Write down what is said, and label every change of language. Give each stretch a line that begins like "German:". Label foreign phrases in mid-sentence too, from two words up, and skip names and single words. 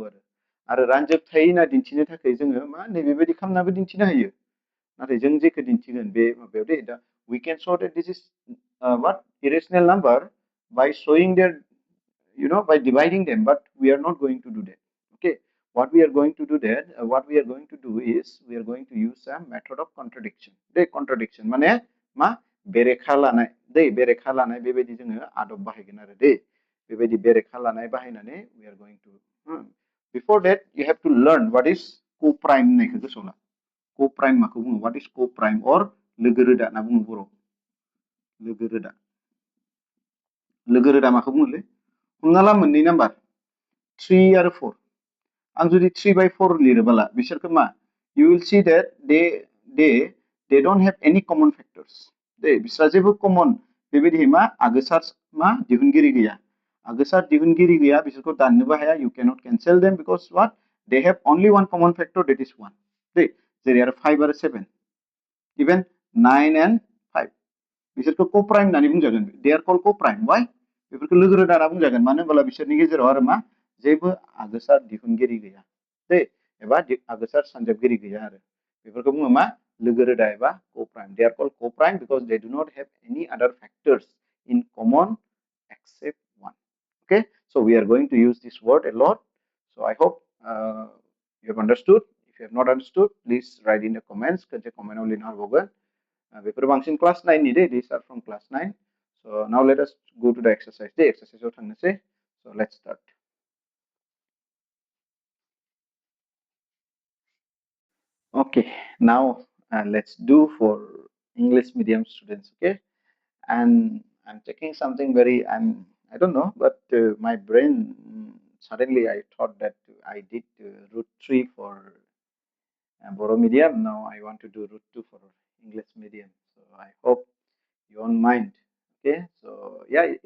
Bodo: आरो रानजोबथायै होनना दिन्थिनो थाखाय जोङो मा नैबेबायदि खालामनाबो दिन्थिनो हायो नाथाय जों जेखौ दिन्थिगोन बे माबायाव दे दा
English: we can show that this is what irrational number by showing their by dividing them but we are not going to do that okay what we are going to do that what we are going to do is we are going to use a method of contradiction
Bodo: दे contradiction माने मा बेरेखा लानाय दे बेरेखा लानाय बेबायदि जोङो आदब बाहायगोन आरो दे बेबायदि बेरेखा लानाय बाहायनानै
English: we are going to before that you have to learn what is co-prime
Bodo: होननायखौ गोसोआव ला
English: co-prime
Bodo: माखौ बुङो
English: what is co-prime or
Bodo: लोगो रोदा होनना बुङो बर' लोगो रोदा माखौ बुङोलै हमना ला मोननै नाम्बार 3 आरो 4 आं जुदि 3/4 लिरोबोला बिसोरखौ मा
English: you will see that they don't have any common factors
Bodo: दे बिसोरा जेबो कमन बेबायदि मा आगोसार मा दिहुनगिरि गैया आगोसार दिहुनगिरि गैया बिसोरखौ दाननोबो हाया you
English: cannot cancel them because what they have only one common factor that is 1
Bodo: दे जेरै आरो 5 आरो 7
English: even 9 and 5
Bodo: बिसोरखौ co-prime होननानै बुंजागोन
English: they are called co-prime why
Bodo: बेफोरखौ लोगो रोदा होनना बुंजागोन मानो होनब्ला बिसोरनि गेजेराव आरो मा जेबो आगोसार दिहुनगिरि गैया दे एबा आगोसार सानजाबगिरि गैया आरो बेफोरखौ बुङो मा लोगो
English: रोदा एबा co-prime they are called co-prime because they do not have any other factors in common except one okay so we are going to use this word a lot so I hope you have understood if you have not understood please write in the comments
Bodo: खनसे कमेन्टआव लिरनो हाबावगोन बेफोर बांसिन क्लास 9 नि दे
English: these are from class 9 so now let us go to the exercise
Bodo: दे एक्सारसाइजआव थांनोसै
English: so let's start okay now let's do for English medium students okay and I'm taking something very I don't know but my brain suddenly I thought that I did root 3 for Boro medium now I want to do root 2 for English medium so I hope you won't mind okay so yeah it